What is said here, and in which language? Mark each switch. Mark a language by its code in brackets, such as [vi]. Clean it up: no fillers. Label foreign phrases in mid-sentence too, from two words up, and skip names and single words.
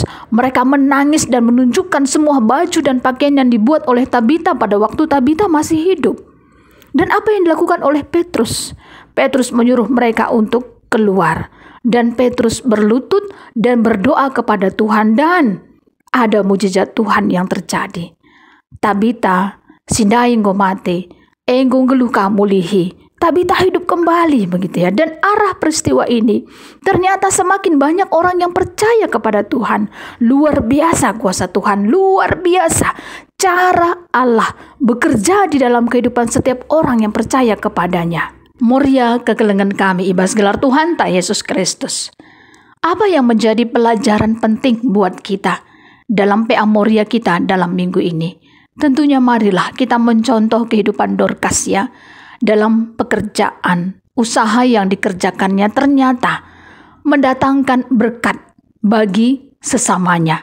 [id] Mereka menangis dan menunjukkan semua baju dan pakaian yang dibuat oleh Tabita pada waktu Tabita masih hidup. Dan apa yang dilakukan oleh Petrus? Petrus menyuruh mereka untuk keluar. Dan Petrus berlutut dan berdoa kepada Tuhan dan ada mujizat Tuhan yang terjadi. Tabita, [btx] sindaing go mate, enggong geluh kamulihi, [id] Tabita hidup kembali begitu ya. Dan arah peristiwa ini ternyata semakin banyak orang yang percaya kepada Tuhan. Luar biasa kuasa Tuhan, luar biasa cara Allah bekerja di dalam kehidupan setiap orang yang percaya kepadanya. [btx] Moria kegelengan kami ibas gelar Tuhan tak Yesus Kristus. [id] Apa yang menjadi pelajaran penting buat kita dalam PA Moria kita dalam minggu ini? Tentunya marilah kita mencontoh kehidupan Dorcas ya. Dalam pekerjaan, usaha yang dikerjakannya ternyata mendatangkan berkat bagi sesamanya.